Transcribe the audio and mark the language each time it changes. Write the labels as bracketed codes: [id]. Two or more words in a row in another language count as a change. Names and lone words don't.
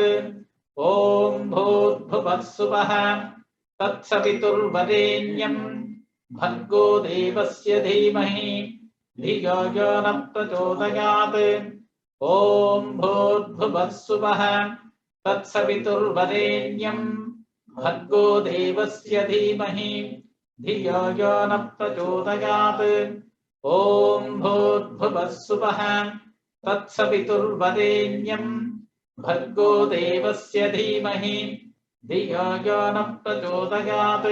[sa] ఓం భూర్భువస్సువః తత్సవితుర్వరేణ్యం భర్గో దేవస్య ధీమహి ధియో యో న ప్రచోదయాత్. ఓం భూర్భువస్సువః तत्सवितुर्वरेण्यं भर्गो देवस्य धीमहि धियो यो न प्रचोदयात्। ॐ भूर्भुवः स्वः तत्सवितुर्वरेण्यं भर्गो देवस्य धीमहि धियो यो न प्रचोदयात्।